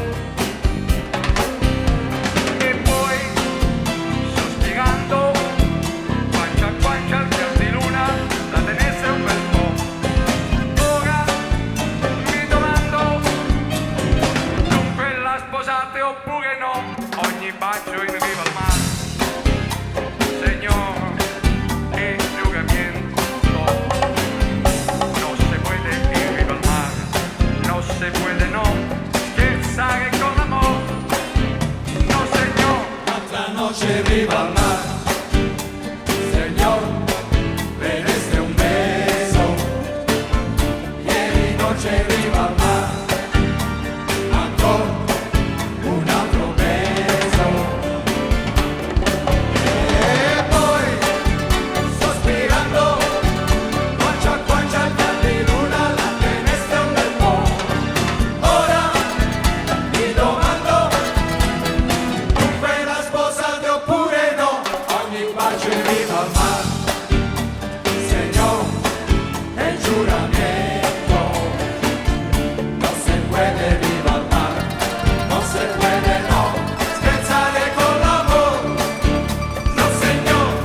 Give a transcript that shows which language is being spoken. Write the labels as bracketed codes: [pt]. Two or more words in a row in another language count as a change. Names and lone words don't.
[it] E poi, sospirando, guancia a guancia al ciel di luna, la tenesse un bel po'. Ora mi domando, sposate oppure no, ogni bacio in riva al mare, Señor, e giuramento, [es] no se puede ir [it] riva al mare, [es] no se puede no, [it] scherzare con l'amore, [es] no Señor. [it] L'altra noche riva al mare, Señor, le deste un beso, ieri noche riva al mare, ancora un altro beso. E poi, sospirando, guancia a guancia al ciel di luna, la teneste un bel po'. Ora mi domando, dunque la sposate oppure no, ogni bacio in riva al mare, Señor, è il giuramento, [es] no se puede [it] riva al mare, [es] no se puede no, [it] scherzare con l'amore, [es] no Señor.